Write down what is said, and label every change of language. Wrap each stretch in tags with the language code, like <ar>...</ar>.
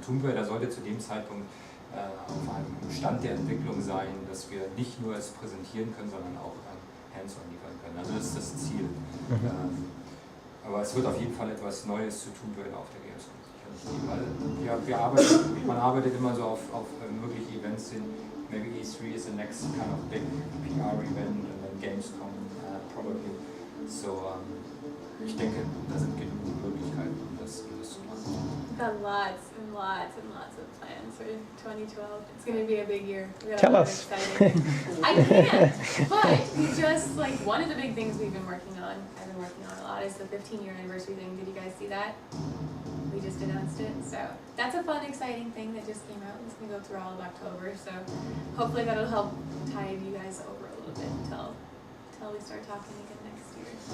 <de>Tomb Raider sollte zu dem Zeitpunkt auf einem Stand der Entwicklung sein, dass wir nicht nur es präsentieren können, sondern auch hands-on liefern können. Also das ist das Ziel. Aber es wird auf jeden Fall etwas Neues zu Tomb Raider auf der Gamescom. Weil man arbeitet immer so auf mögliche Events hin.</de> <en>Maybe E3 is the next kind of big PR event, and then Gamescom probably.</en> <de>So ich denke, da sind genug Möglichkeiten, um das zu machen.</de> <en>We've got lots and lots and lots of plans for 2012. It's going to be a big year. Tell us. I can't, but we just, like, one of the big things I've been working on a lot, is the 15-year anniversary thing. Did you guys see that? We just announced it, so that's a fun, exciting thing that just came out. It's going to go through all of October, so hopefully that'll help tide you guys over a little bit until we start talking again next year.</en>